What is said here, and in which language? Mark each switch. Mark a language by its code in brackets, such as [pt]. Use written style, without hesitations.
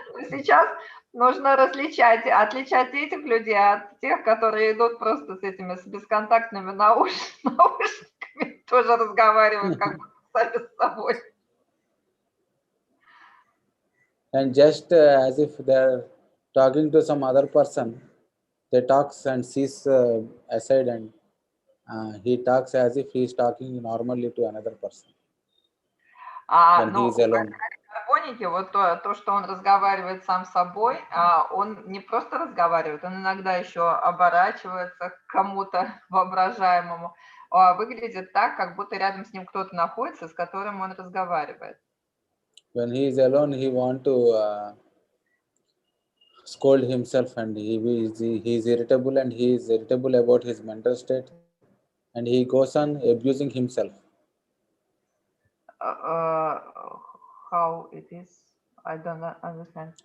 [ru] Сейчас нужно отличать этих людей от тех, которые идут просто с этими с бесконтактными наушниками, тоже разговаривают как бы сами с собой. [en] And just as if they are talking to some other person, they talks and sees aside and he talks as if he is talking normally to another person when he is alone. [ru] Карбоники, вот то, что он разговаривает сам с собой, он не просто разговаривает, он иногда еще оборачивается к кому-то воображаемому, выглядит так, как будто рядом с ним кто-то находится, с которым он разговаривает. [en] When he is alone, he want to scold himself and he is irritable and he is irritable about his mental state and he goes on abusing himself. How it is? I don't understand.